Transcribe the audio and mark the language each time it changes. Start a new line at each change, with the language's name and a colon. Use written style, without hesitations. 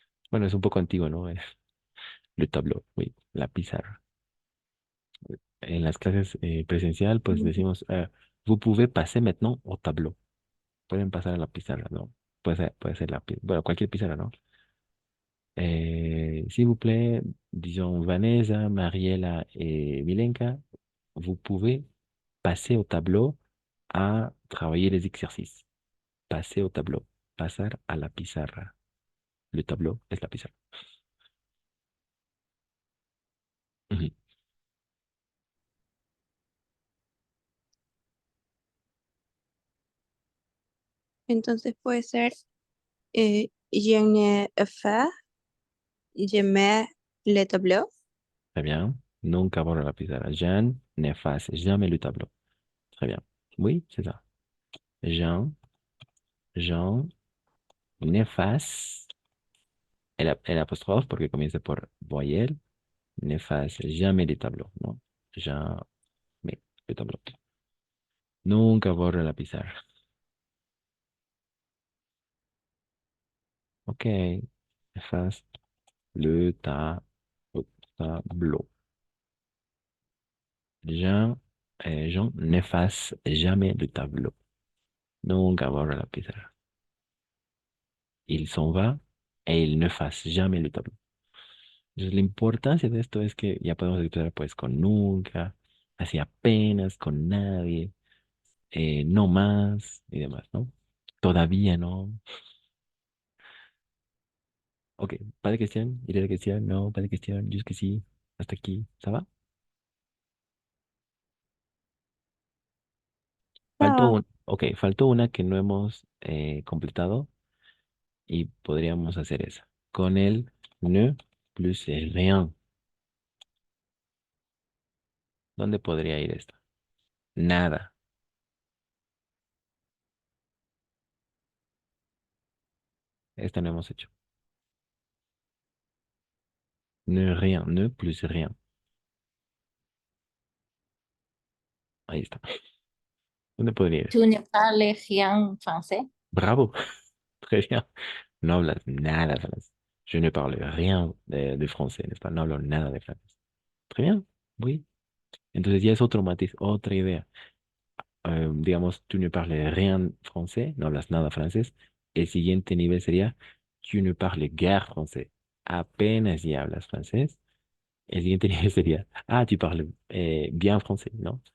Spanish: Bueno, es un poco antiguo, ¿no?
French: Le tableau, oui.
Spanish: La pizarra. En las clases presencial, pues decimos,
French: vous pouvez passer maintenant au tableau.
Spanish: Pueden pasar a la pizarra, ¿no? Puede ser la pizarra. Bueno, cualquier pizarra, ¿no?
French: S'il vous plaît, disons Vanessa, Mariela et Milenka, vous pouvez passer au tableau à travailler les exercices. Passer au tableau.
Spanish: Pasar a la pizarra. Le tableau es la pizarra. Ujú. Entonces puede ser
French: je ne fais jamais le tableau. Très bien.
Spanish: Nunca borra la pizarra.
French: Jean n'efface jamais le tableau. Très bien. Oui, c'est ça. Jean n'efface
Spanish: el apóstrofe porque comienza por voyelle.
French: N'efface jamais le tableau, ¿no? Jamais le tableau.
Spanish: Nunca borra la pizarra.
French: Ok. Efface le tableau. Jean, Jean n'efface jamais le tableau.
Spanish: Nunca borra la pizarra.
French: Il s'en va et il n'efface jamais le tableau.
Spanish: Entonces, la importancia de esto es que ya podemos expresar pues con nunca, así apenas, con nadie, no más y demás, ¿no? Todavía no.
French: Ok, pas de question, il y a des questions, no, pas de question, jusqu'ici,
Spanish: hasta aquí,
French: ¿ça va? Ah,
Spanish: Faltó, Ok, faltó una que no hemos completado y podríamos hacer esa. Con el ne plus rien. ¿Dónde podría ir esto? Nada. Esta no hemos hecho.
French: Ne rien, ne plus rien.
Spanish: Ahí está. ¿Dónde podría ir?
French: Tu ne parles rien français? Bravo. Très bien.
Spanish: No hablas nada francés.
French: Je ne parle rien de français, n'est-ce pas?
Spanish: No hablo nada de francés.
French: Très bien. Oui.
Spanish: Entonces ya es otro matiz, otra idea. Digamos,
French: tu ne parles rien français,
Spanish: no hablas nada francés. El siguiente nivel sería
French: tu ne parles guère français.
Spanish: Apenas ya hablas francés. El siguiente nivel sería, ah,
French: tu parles bien français,
Spanish: ¿no?